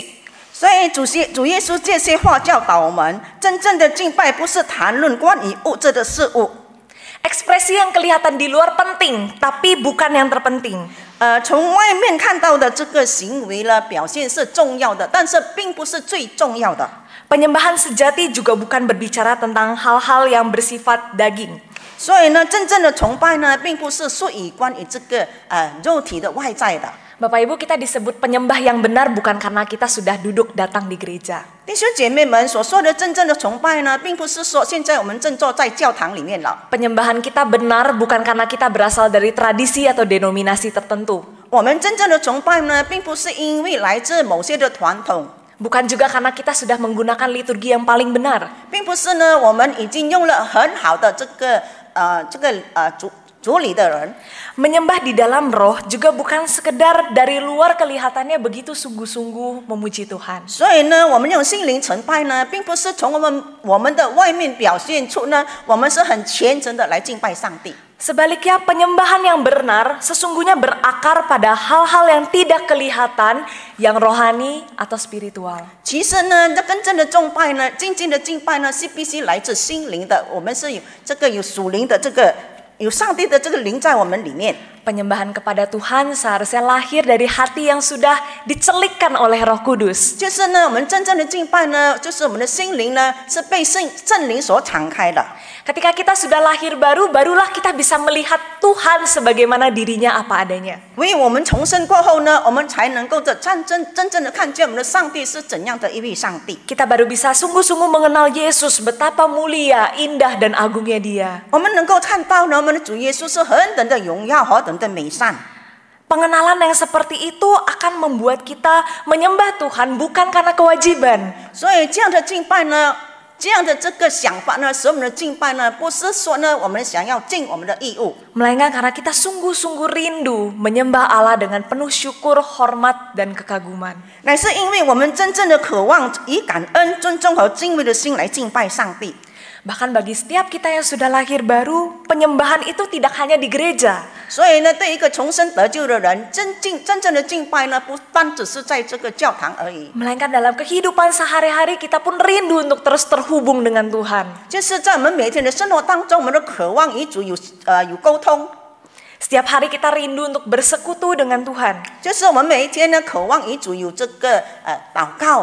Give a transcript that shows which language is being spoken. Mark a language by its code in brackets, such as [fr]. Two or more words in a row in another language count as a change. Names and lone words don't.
[zh] 所以主耶稣这些话教导我们，真正的敬拜不是谈论关于物质的事物。 [id] Ekspresi yang kelihatan di luar penting, tapi bukan yang terpenting. [zh] 从外面看到的这个行为呢，表现是重要的，但是并不是最重要的。 [id] Penyembahan sejati juga bukan berbicara tentang hal-hal yang bersifat daging. [zh] 所以呢，真正的崇拜呢，并不是属于关于这个肉体的外在的。 [id] Bapak Ibu, kita disebut penyembah yang benar bukan karena kita sudah duduk datang di gereja. [zh] 弟兄姐妹们所说的真正的崇拜呢，并不是说现在我们正坐在教堂里面了。 [id] Penyembahan kita benar bukan karena kita berasal dari tradisi atau denominasi tertentu. [zh] 我们真正的崇拜呢，并不是因为来自某些的传统， [id] Bukan juga karena kita sudah menggunakan liturgi yang paling benar. [zh] 并不是呢我们已经用了很好的这个主理的人。 [id] Menyembah di dalam roh juga bukan sekedar dari luar kelihatannya begitu sungguh-sungguh memuji Tuhan. [zh] 所以呢，我们用心灵崇拜呢，并不是从我们的外面表现出呢，我们是很虔诚的来敬拜上帝。 [id] Sebaliknya, penyembahan yang benar sesungguhnya berakar pada hal-hal yang tidak kelihatan, yang rohani atau spiritual. [zh] 其实呢，这真正的崇拜呢，真正的敬拜呢，是必须来自心灵的。我们是有属灵的有上帝的这个灵在我们里面。 [id] Penyembahan kepada Tuhan seharusnya lahir dari hati yang sudah dicelikkan oleh Roh Kudus. [zh] 就是呢，我们真正的敬拜呢，就是我们的心灵呢，是被圣灵所敞开的。 [id] Ketika kita sudah lahir baru, barulah kita bisa melihat Tuhan sebagaimana dirinya apa adanya. [zh] 因为我们重生过后呢，我们才能够真正的看见我们的上帝是怎样的一位上帝。 [id] Kita baru bisa sungguh-sungguh mengenal Yesus, betapa mulia, indah, dan agungnya Dia. [zh] 我们能够看到呢，我们的主耶稣是何等的荣耀，何等的美善。 [id] Pengenalan yang seperti itu akan membuat kita menyembah Tuhan bukan karena kewajiban. [zh] 所以这样的敬拜呢，这样的这个想法呢，使我们的敬拜呢，不是说呢，我们想要尽我们的义务， [id] Melainkan karena kita sungguh-sungguh rindu menyembah Allah dengan penuh syukur, hormat, dan kekaguman. [zh] 乃是因为我们真正的渴望以感恩、尊重和敬畏的心来敬拜上帝。 [id] Bahkan bagi setiap kita yang sudah lahir baru, penyembahan itu tidak hanya di gereja. [zh] 所以呢，对一个重生得救的人，真正的敬拜呢，不单只是在这个教堂而已， [id] Melainkan dalam kehidupan sehari-hari kita pun rindu untuk terus terhubung dengan Tuhan. [zh] 就是在我们每天的生活当中，我们的渴望与主有沟通， [id] Setiap hari kita rindu untuk bersekutu dengan Tuhan. [zh] 就是我们每一天呢，渴望与主有这个祷告。